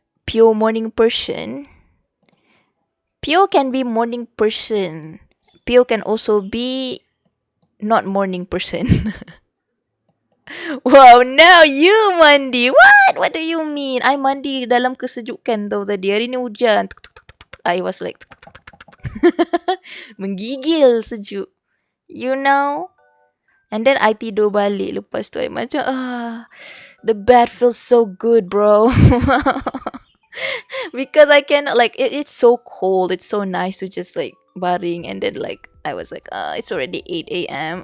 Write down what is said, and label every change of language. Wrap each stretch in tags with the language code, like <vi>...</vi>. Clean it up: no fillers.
<en>Pio morning person. Pio can be morning person. Pio can also be not morning person. Wow, now you</en> <ms>mandi.</ms> <en>What do you mean? I</en> <ms>mandi dalam kesejukan tau tadi. Hari ni hujan.</ms> <en>I was like</en> <ms>menggigil sejuk.</ms> <en>You know? And then I</en> <ms>tidur balik. Lepas tu</ms> <en>I</en> <ms>macam</ms> <en>the bed feels so good, bro. Because I can like it's so cold. It's so nice to just like</en> <ms>baring,</ms> <en>and then like I was like it's already 8 a.m.</en>